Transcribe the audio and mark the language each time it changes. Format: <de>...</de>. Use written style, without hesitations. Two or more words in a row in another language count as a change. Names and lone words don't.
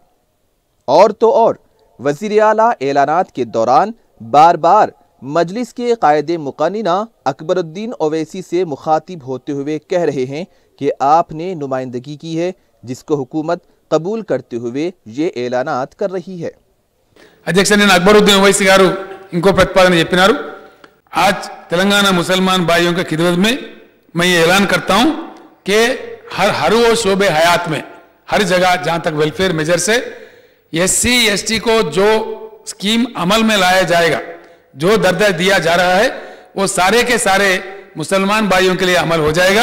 <ur>اور تو اور وزیر اعلیٰ اعلانات کے دوران بار بار مجلس کے قائد مقننہ اکبر الدین اویسی سے مخاطب ہوتے ہوئے کہہ رہے ہیں کہ آپ نے نمائندگی کی ہے جس کو حکومت قبول کرتے ہوئے یہ اعلانات کر رہی ہے.</ur> <te>అధ్యక్షుడు అక్బరుద్దీన్ ఓవైసీ గారు ఇంకో ప్రతిపాదన చెప్పినారు.</te> <ur>آج تلنگانہ مسلمان بھائیوں کے خدمت میں میں یہ اعلان کرتا ہوں کہ ہر وہ شعبۂ حیات میں ہر جگہ جہاں تک</ur> <en>welfare measure</en> <ur>سے SC ST کو جو اسکیم عمل میں لایا جائے گا، جو درجہ دیا جا رہا ہے وہ سارے کے سارے مسلمان بھائیوں کے لیے عمل ہو جائے گا.</ur>